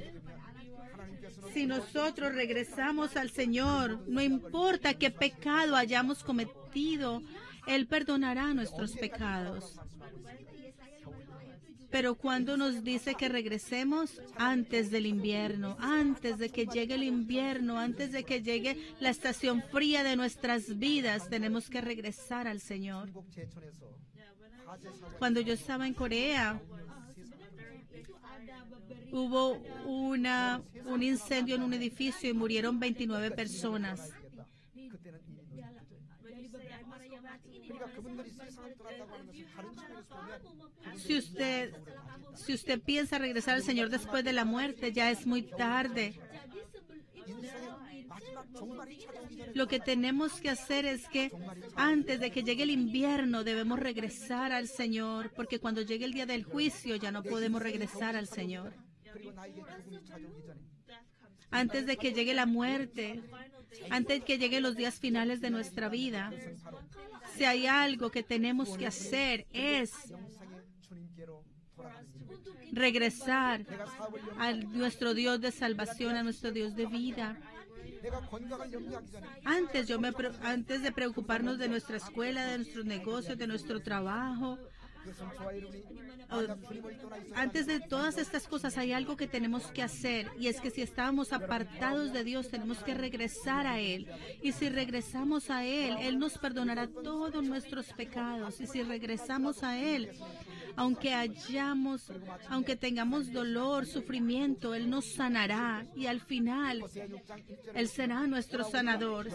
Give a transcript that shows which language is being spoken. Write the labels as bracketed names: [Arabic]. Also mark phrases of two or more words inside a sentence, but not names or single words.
[Spanish] Si nosotros regresamos al Señor, no importa qué pecado hayamos cometido, Él perdonará nuestros pecados. Pero cuando nos dice que regresemos antes del invierno, antes de que llegue el invierno, antes de que llegue la estación fría de nuestras vidas, tenemos que regresar al Señor. [Korean] 중국 제천에서 화재 사고 [Spanish] Cuando yo estaba en Corea, hubo un incendio en un edificio y murieron 29 personas. [Korean] 그때는 그러니까 그분들이 세상을 떠났다고 하는 것은 다른 측면에서 보면 [Spanish] Si usted piensa regresar al Señor después de la muerte, ya es muy tarde. [Korean] 인생의 마지막 종말이 찾아오기 전에 [Spanish] Lo que tenemos que hacer es que antes de que llegue el invierno debemos regresar al Señor, porque cuando llegue el día del juicio ya no podemos regresar al Señor. [Korean] 그리고 나에게 죽음이 찾아오기 전에 [Spanish] Antes de que llegue la muerte, antes de que lleguen los días finales de nuestra vida, si hay algo que tenemos que hacer es [Korean] 영생의 주님께로 돌아가는 일. [Spanish] regresar [Korean] 내가 사업을 [Spanish] a nuestro Dios de salvación, a nuestro Dios de vida. [Korean] 내가 건강을 염려하기 전에 [Spanish] Antes de preocuparnos de nuestra escuela, de nuestros negocios, de nuestro trabajo, [Korean] 그것은 저와 여러분이 만약 주님을 떠나 있어 [Spanish] antes de todas estas cosas hay algo que tenemos que hacer, y es que si estábamos apartados de Dios tenemos que regresar a Él, y si regresamos a Él, Él nos perdonará todos nuestros pecados, y si regresamos a Él, aunque tengamos dolor, sufrimiento, Él nos sanará, y al final Él será nuestro sanador.